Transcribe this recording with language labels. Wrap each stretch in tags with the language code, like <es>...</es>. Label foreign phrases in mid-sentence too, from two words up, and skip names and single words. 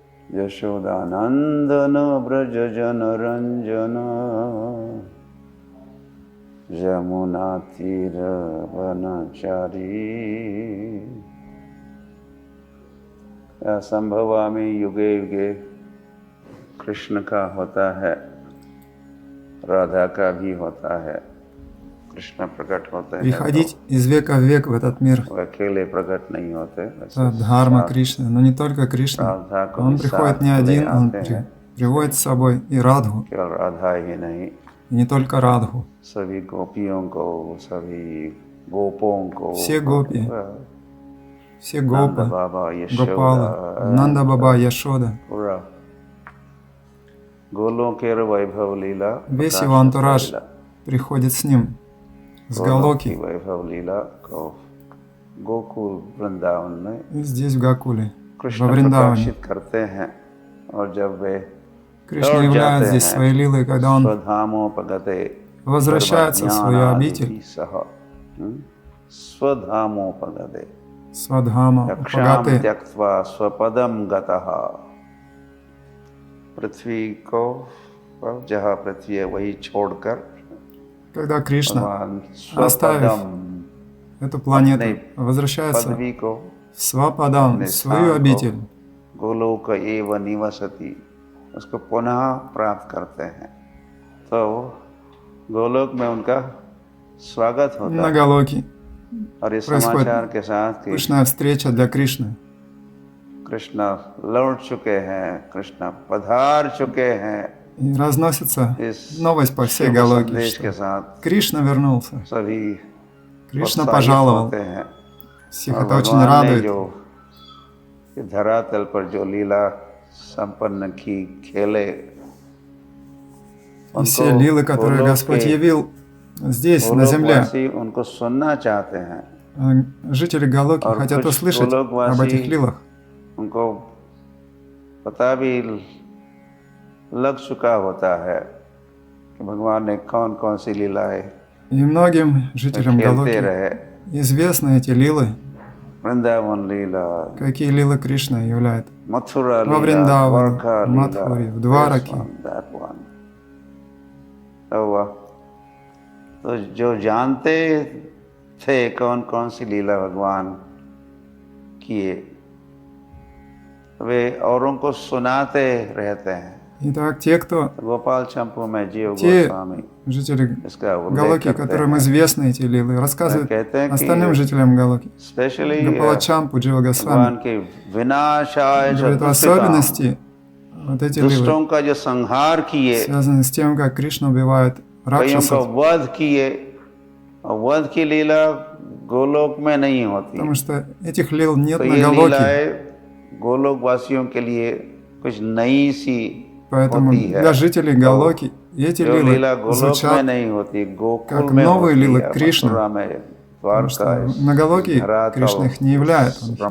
<sa>यशोदानंदन व्रज जन रंजन यमुना तीर वनचारी संभवामि युगे युगे</sa> <hi>कृष्ण का होता है, राधा का भी होता है। कृष्ण प्रकट होते हैं</hi> <ru>приходить из века в век в этот мир.</ru> <hi>वो अकेले प्रकट नहीं होते।</hi> <ru>Это дхарма Кришны, но не только Кришна. Он приходит не один, он приводит с собой и Радху.</ru> <hi>केवल राधा ही नहीं,</hi> <ru>И не только Радху.</ru> <hi>सभी गोपियों को, सभी गोपों को,</hi> <ru>Все гопи, все гопы, Гопала, Нанда Баба, Яшода. Весь его антураж приходит с ним, с Галоки. И здесь, в Гакуле, во Вриндаване. Кришна являет здесь свои лилы, когда он возвращается в свою обитель,</ru> <sa>स्वधाम उपगते,</sa> <hi>पृथ्वी को, जहाँ पृथ्वी है वही छोड़कर,</hi> <ru>когда Кришна, оставив эту планету, возвращается в Свападам, в свою обитель,</ru> <sa>गोलोक एव निवसति,</sa> <hi>उसको पुनः प्राप्त करते हैं। तो गोलोक में उनका स्वागत होता</hi> <ru>на</ru> <hi>है।</hi> <ru>Галоке</ru> <hi>और इस</hi> <ru>происходит</ru> <hi>समाचार के साथ कि</hi> <ru>пышная встреча для Кришны.</ru> <hi>कृष्ण लौट चुके हैं, कृष्ण पधार चुके हैं,</hi> <ru>И разносится новость по всей Галоке, что Кришна вернулся,</ru> <hi>सभी</hi> <ru>Кришна пожаловал. Всех это очень радует.</ru> <hi>धरातल पर जो लीला संपन्न की खेले,</hi> <ru>И все лилы, которые Господь явил здесь, на земле,</ru> <hi>उनको सुनना चाहते हैं।</hi> <ru>жители Галоки хотят услышать об этих лилах.</ru> <hi>उनको पता भी लग चुका होता है कि भगवान ने कौन कौन सी लीलाएं</hi> <ru>И многим жителям Галоки известны эти лилы,</ru> <hi>वृंदावन लीला,</hi> <ru>какие лилы Кришна являет</ru> <hi>मथुरा</hi> <ru>во</ru> <hi>लीला,</hi> <ru>Вриндаване,</ru> <hi>द्वारका</hi> <ru>в Мадхуре, в Двараке.</ru> <hi>तो जो जानते थे कौन कौन सी लीला भगवान किए, वे औरों को सुनाते रहते हैं।</hi> <ru>Итак, те, кто,</ru> <hi>गोपाल चंपू में जीव</hi> <ru>те</ru> <hi>गोस्वामी</hi> <ru>жители</ru> <hi>इसका उल्लेख</hi> <ru>Галоки,</ru> <hi>करते</hi> <ru>которым</ru> <hi>हैं।</hi> <ru>известны эти лилы, рассказывают</ru> <hi>कहते हैं कि</hi> <ru>остальным жителям Галоки.</ru> <hi>स्पेशली</hi> <ru>Гопалачампу, Джива Госвами</ru> <hi>भगवान के विनाशाय</hi> <ru>говорит, в особенности вот эти лилы</ru> <hi>दुष्टों का जो संहार किए,</hi> <ru>связаны с тем, как Кришна убивает</ru> <hi>कईयों का</hi> <ru>ракшасов,</ru> <hi>वध किए, और वध की लीला गोलोक में नहीं होती।</hi> <ru>потому что этих лил нет</ru> <hi>तो</hi> <ru>на</ru> <hi>ये</hi> <ru>Галоке.</ru> <hi>लीलाएं गोलोक वासियों के लिए कुछ नई सी</hi> <ru>Поэтому</ru> <hi>होती है।</hi> <ru>для жителей Галоки эти</ru> <hi>जो</hi> <ru>лилы</ru> <hi>लीला गोलोक में</hi> <ru>звучат,</ru> <hi>नहीं होती, गोकुल</hi> <ru>как</ru> <hi>में</hi> <ru>новые होती лилы है, Кришны.</ru> <hi>मथुरा में,</hi> <ru>потому что</ru> <hi>द्वारका,</hi> <ru>на Галоке</ru> <hi>धरातल,</hi> <ru>Кришна их не являет. Он их являет</ru>